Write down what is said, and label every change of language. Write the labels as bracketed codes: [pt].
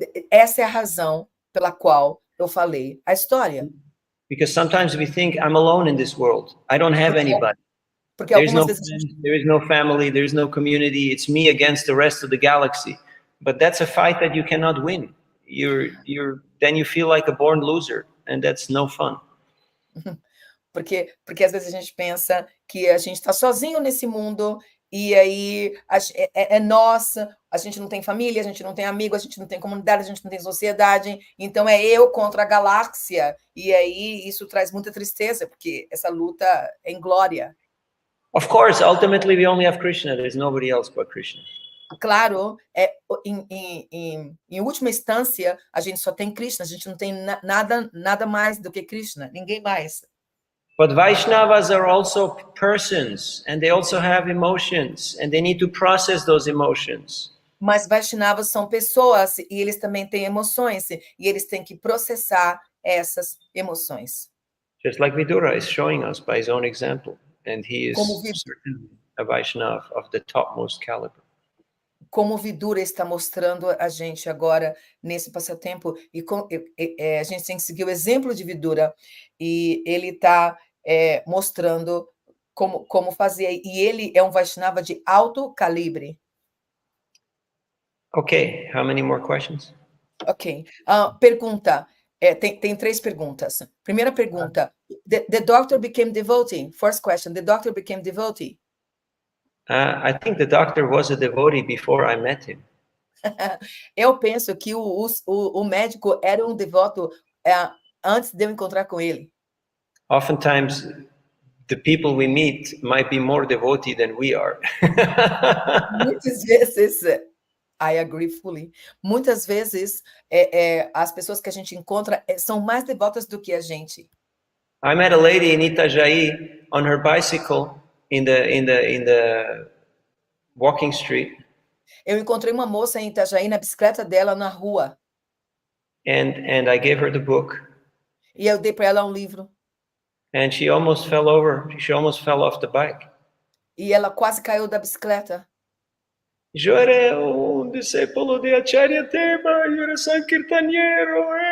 [pt] Essa é a razão pela qual eu falei a história. [en] Because sometimes we think I'm alone in this world. I don't have anybody. [pt] Porque [en] There's no [pt] algumas vezes [en] friends, there is no family, there is no community. It's me against the rest of the galaxy. But that's a fight that you cannot win. Then you feel like a born loser, and that's no fun. [pt] Porque às vezes a gente pensa que a gente está sozinho nesse mundo e aí é nossa, a gente não tem família, a gente não tem amigo, a gente não tem comunidade, a gente não tem sociedade, então é eu contra a galáxia, e aí isso traz muita tristeza, porque essa luta é inglória. [en] Of course, ultimately we only have Krishna. There's nobody else but Krishna. [pt] Claro, em última instância, a gente só tem Krishna, a gente não tem nada mais do que Krishna, ninguém mais. [en] But Vaishnavas are also persons, and they also have emotions, and they need to process those emotions. [pt] Mas Vaishnavas são pessoas e eles também têm emoções e eles têm que processar essas emoções. [en] Just like Vidura is showing us by his own example, and he is certainly a Vaishnava of the topmost caliber. [pt] Como Vidura está mostrando a gente agora nesse passatempo, e a gente tem que seguir o exemplo de Vidura, e ele está mostrando como fazer, e ele é um Vaishnava de alto calibre. [en] Okay, how many more questions? Ok. [pt] Pergunta, tem 3 perguntas. Primeira pergunta, [en] the doctor became devotee. First question, the doctor became devotee. I think the doctor was a devotee before I met him. [pt] Eu penso que o médico era um devoto antes de eu encontrar com ele. [en] Oftentimes, the people we meet might be more devotee than we are. [pt] Muitas vezes, [en] I agree fully. [pt] Muitas vezes, as pessoas que a gente encontra são mais devotas do que a gente. [en] I met a lady in Itajaí on her bicycle in the walking street. [pt] Eu encontrei uma moça em Itajaí na bicicleta dela na rua. [en] And I gave her the book. [pt] E eu dei para ela um livro. [en] And she almost fell over. She almost fell off the bike. [pt] E ela quase caiu da bicicleta. Eu era discípulo de Acharya Deva, eu era sankirtaniero.